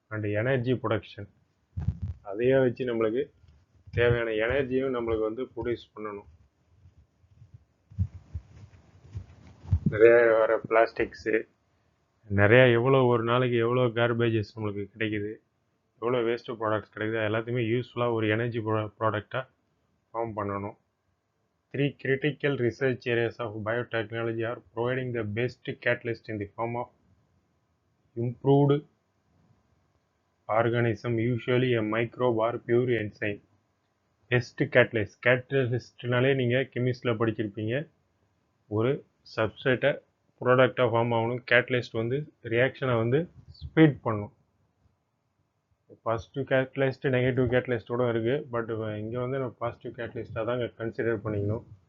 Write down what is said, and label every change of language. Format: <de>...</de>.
<ta>And energy production, அதையே வச்சு நம்மளுக்கு தேவையான எனர்ஜியும் நம்மளுக்கு வந்து ப்ரொடியூஸ் பண்ணணும். நிறைய வர பிளாஸ்டிக்ஸு, நிறையா எவ்வளோ ஒரு நாளைக்கு எவ்வளோ கார்பேஜஸ் நம்மளுக்கு கிடைக்குது, எவ்வளோ வேஸ்ட்டு ப்ராடக்ட்ஸ் கிடைக்குது, எல்லாத்தையுமே யூஸ்ஃபுல்லாக ஒரு எனர்ஜி ப்ராடக்டாக ஃபார்ம் பண்ணணும்.</ta> <en>3 critical research areas of biotechnology are providing the best catalyst in the form of improved organism, usually a microbe or pure enzyme.</en> <ta>Best catalyst, catalystனாலே நீங்கள் கெமிஸ்ட்ரியில் படிச்சிருப்பீங்க. ஒரு சப்ஸ்ட்ரேட்டை ப்ராடக்டாக ஃபார்ம் ஆகணும். கேட்டலிஸ்ட் வந்து ரியாக்ஷனை வந்து ஸ்பீட் பண்ணும். பாசிட்டிவ் கேட்டலிஸ்ட்டு, நெகட்டிவ் கேட்டலிஸ்ட்டோட இருக்குது. பட் இங்கே வந்து நம்ம பாசிட்டிவ் கேட்டலிஸ்ட்டாக தான் கன்சிடர் பண்ணிக்கணும்.</ta>